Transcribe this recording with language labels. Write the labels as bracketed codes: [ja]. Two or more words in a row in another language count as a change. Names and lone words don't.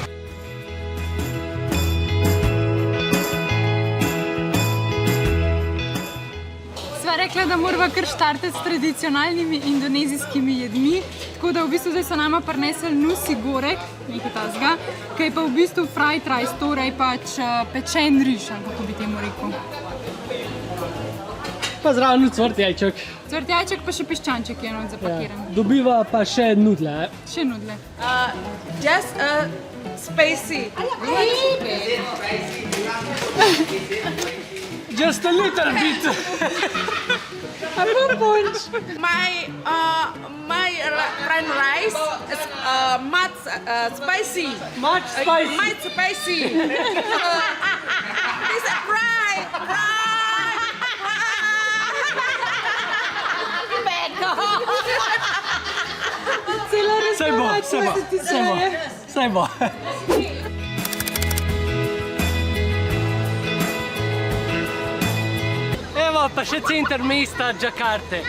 [sl] Sva rekla, da morava kar štartati s tradicionalnimi indonezijskimi jedmi, tako da v bistvu zdaj so nama prinesli [id] nusi gorek, [sl] nekaj tazga, ki je pa v bistvu [en] fried rice, [sl] torej pač pečen riž, kako bi temu rekel. Pa zraven cvrt jajček. Cvrt jajček pa še piščanček je eno zapakiran. Ja, dobiva pa še nudle. Še nudle. [en] Just spicy. Just a little bit. My fried rice is much spicy. Much spicy. Much spicy. It's a fry. [sl] Saj bo. Evo pa še center mesta Džakarte.